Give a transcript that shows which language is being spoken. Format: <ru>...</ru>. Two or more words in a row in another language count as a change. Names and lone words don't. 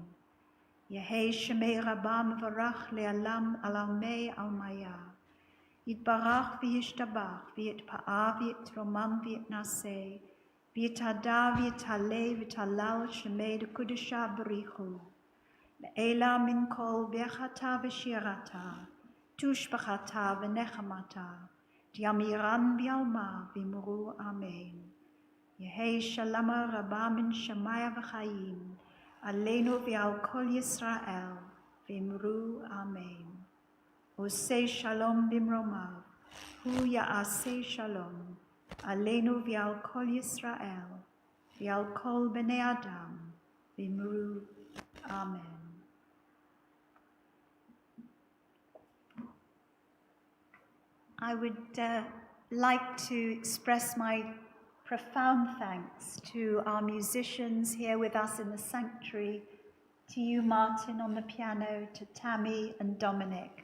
<arc>יהא שמה רבא מברך לעלם ולעלמי עלמיא, יתברך וישתבח ויתפאר ויתרומם ויתנשא, ויתהדר ויתעלה ויתהלל שמה דקודשא בריך הוא, לעלא מן כל ברכתא ושירתא, תשבחתא ונחמתא, דאמירן בעלמא ואמרו אמן. יהא שלמא רבא מן שמיא וחיים, עלינו ועל כל ישראל ואמרו אמן.</arc> <he>עושה שלום במרומיו, הוא יעשה שלום, עלינו ועל כל ישראל, ועל כל בני אדם, ואמרו אמן.</he> <en>I would like to express my profound thanks to our musicians here with us in the sanctuary, to you, Martin, on the piano, to Tammy and Dominic.</en>